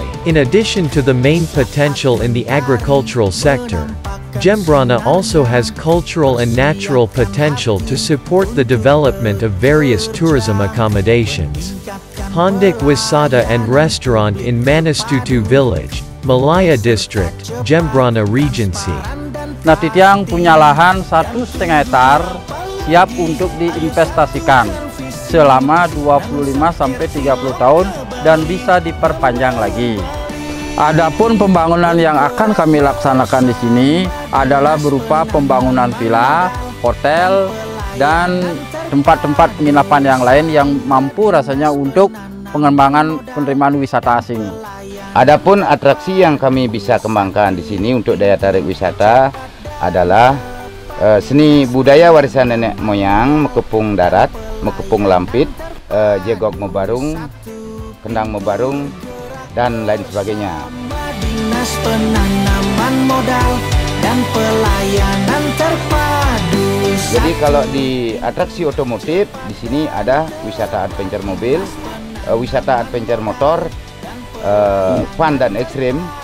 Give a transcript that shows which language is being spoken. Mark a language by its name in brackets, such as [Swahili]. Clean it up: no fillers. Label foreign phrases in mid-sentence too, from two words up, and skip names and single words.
[English] In addition to the main potential in the agricultural sector, Jembrana also has cultural and natural potential to support the development of various tourism accommodations. Hondik Wisata and Restaurant in Manustutu Village, Malaya District, Jembrana Regency. [Indonesian] Nah, Titiang punya lahan 1,5 hektar siap untuk diinvestasikan selama 25-30 tahun dan bisa diperpanjang lagi. Adapun pembangunan yang akan kami laksanakan di sini adalah berupa pembangunan villa, hotel, dan tempat-tempat penginapan yang lain yang mampu rasanya untuk pengembangan penerimaan wisata asing. Adapun atraksi yang kami bisa kembangkan di sini untuk daya tarik wisata adalah seni budaya warisan nenek moyang, mekepung darat, mekepung lampit, jegok mebarung, kendang mebarung, dan lain sebagainya. Dinas Penanaman Modal dan Pelayanan Terpadu. Jadi kalau di atraksi otomotif di sini ada wisata adventure mobil, wisata adventure motor, fun dan ekstrim.